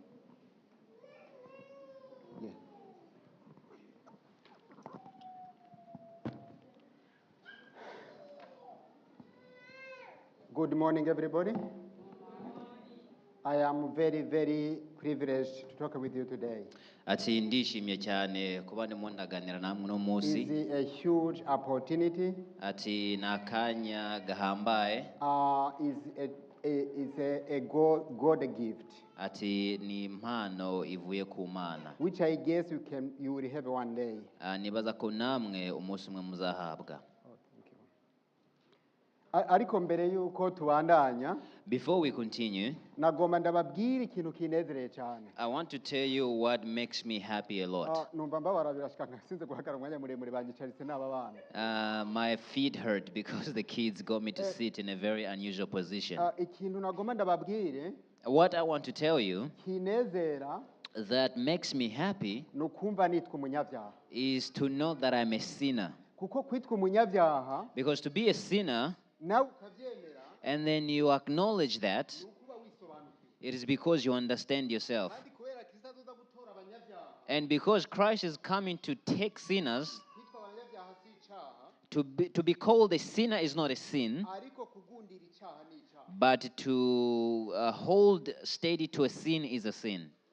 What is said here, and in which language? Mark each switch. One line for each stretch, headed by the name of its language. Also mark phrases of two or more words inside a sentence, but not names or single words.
English: Yeah. Good morning, everybody. I am very, very privileged to talk with you today.
Rundi: Ati ndishimye cyane kuba ndimo ndaganira namwe no munsi.
English: It's a huge opportunity.
Rundi: Ati nakanya gahambaye.
English: Is a God gift.
Rundi: Ati ni impano ivuye ku Mana.
English: Which I guess you will have one day.
Rundi: Nibaza ko namwe umunsi umwe muzahabwa. Ariko mbere yuko tubandanya,
English: before we continue,
Rundi: nagomba ndababwira ikintu kinezereye cyane.
English: I want to tell you what makes me happy a lot.
Rundi: Numva mbabara birashika nkasinze guhagarara umwanya muremure banyicaritse n'aba bana.
English: My feet hurt because the kids got me to sit in a very unusual position.
Rundi: Ikintu nagomba ndababwire,
English: what I want to tell you
Rundi: kinezera
English: that makes me happy
Rundi: nukumva nitwa umunyabyaha.
English: Is to know that I'm a sinner.
Rundi: Kuko kwitwa umunyabyaha,
English: because to be a sinner and then you acknowledge that, it is because you understand yourself. And because Christ is coming to take sinners, to be called a sinner is not a sin, but to hold steady to a sin is a sin.